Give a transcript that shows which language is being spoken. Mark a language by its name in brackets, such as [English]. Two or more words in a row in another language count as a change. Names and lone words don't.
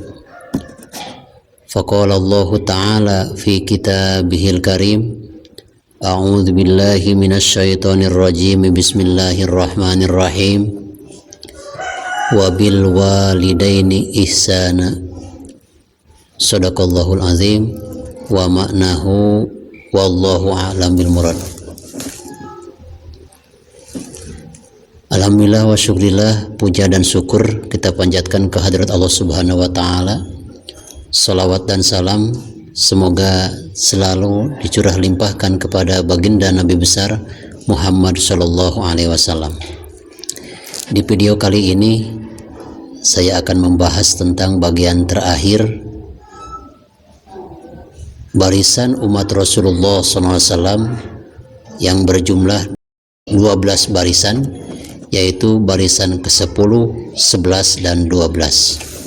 [Arabic] فقال الله تعالى في كتابه الكريم أعوذ بالله من الشيطان الرجيم بسم الله الرحمن الرحيم. وبالوالدين إحسانا. صدق الله العظيم ومعناه والله أعلم بالمراد. الحمد لله والشكر لله, [Indonesian] puja dan syukur kita panjatkan kehadirat Allah [Arabic] سبحانه وتعالى. [Indonesian] Salawat dan salam semoga selalu dicurah limpahkan kepada baginda Nabi besar Muhammad [Arabic] صلى الله عليه وسلم. [Indonesian] Di video kali ini saya akan membahas tentang bagian terakhir barisan umat Rasulullah SAW yang berjumlah 12 barisan, yaitu barisan ke-10, 11, dan 12.